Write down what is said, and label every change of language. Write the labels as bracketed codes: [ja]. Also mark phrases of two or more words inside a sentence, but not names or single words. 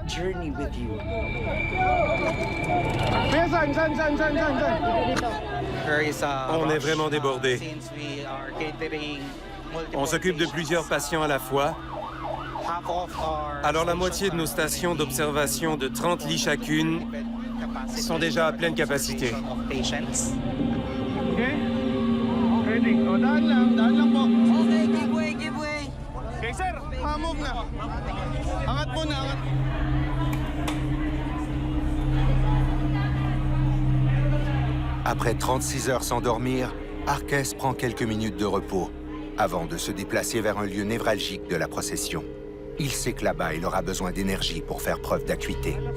[fr] On est vraiment débordés. On s'occupe de plusieurs patients à la fois. Alors la moitié de nos stations d'observation de 30 lits chacune sont déjà à pleine capacité. [en] Okay? Ready? [tl] O, daan lang po. [en] Okay, give way. Okay, sir, move [tl] na. Angat po na, angat. [fr] Après 36 heures sans dormir, Arquès prend quelques minutes de repos avant de se déplacer vers un lieu névralgique de la procession. Il sait que là-bas, il aura besoin d'énergie pour faire preuve d'acuité.